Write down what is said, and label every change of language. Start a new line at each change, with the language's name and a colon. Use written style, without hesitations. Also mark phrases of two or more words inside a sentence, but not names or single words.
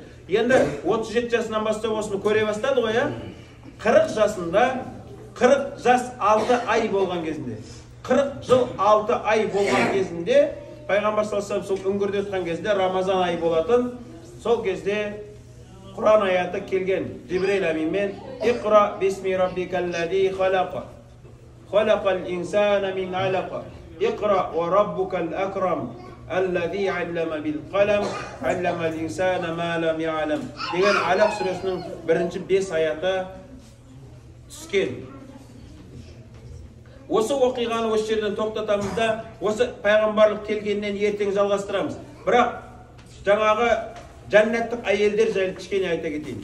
Kazakh: Енді 37 жасынан бастап осыны көре бастады ғой, 40 жасында 40 жас 6 ай болған кезінде, 40 жыл 6 ай болған кезінде, пайғамбар
Arabic: صلى الله عليه
Kazakh: сол үңгірде отқан кезде Рамазан айы болатын. Сол кезде Құран аяты келген. Жибрил аминмен:
Arabic: "اقرأ باسم ربك الذي خلق خلق الإنسان من علق اقرأ وربك الأكرم الذي علم بالقلم علم الإنسان ما لم يعلم"
Kazakh: деген Алақ сүресінің бірінші 5 аяты түскен. Осы оқиғаны осы жерден тоқтатамыз да, осы пайғамбарлық келгеннен ертең жалғастырамыз. Бірақ жаңағы жәннаттық әйелдер жайлы кішкене айта кетейін.